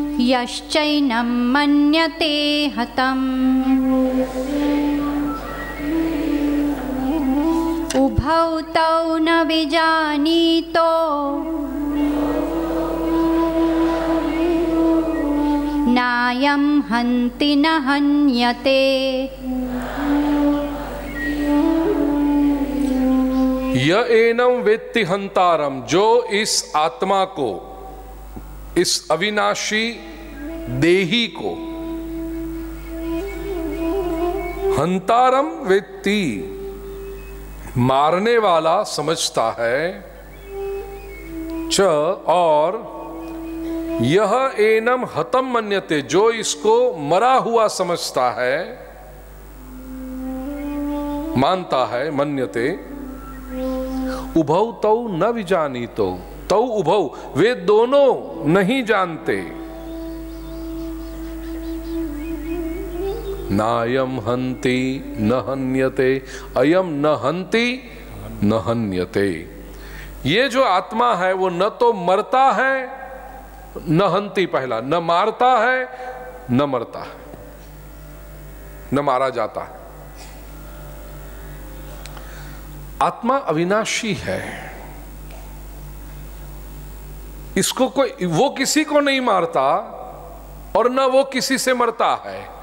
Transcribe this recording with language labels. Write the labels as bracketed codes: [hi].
[sa] यश्चैनं मन्यते हतम्, उभौ तौ न विजानीतो, नायं हन्ति न हन्यते। य एनं वेत्ति हन्तारम्, [hi] जो इस आत्मा को, इस अविनाशी देही को हन्तारम् वेत्ति, मारने वाला समझता है, च और यह एनम हतम मन्यते, जो इसको मरा हुआ समझता है, मानता है, मन्यते। [sa] उभौ तौ न विजानीतो, तौ उभौ, [hi] वे दोनों नहीं जानते। [sa] नायम हन्ति न हन्यते, अयम न हन्ति न हन्यते। [hi] ये जो आत्मा है वो न तो मरता है न हन्ति, पहला न मारता है न मरता है, न मारा जाता है। आत्मा अविनाशी है, इसको कोई, वो किसी को नहीं मारता और न वो किसी से मरता है।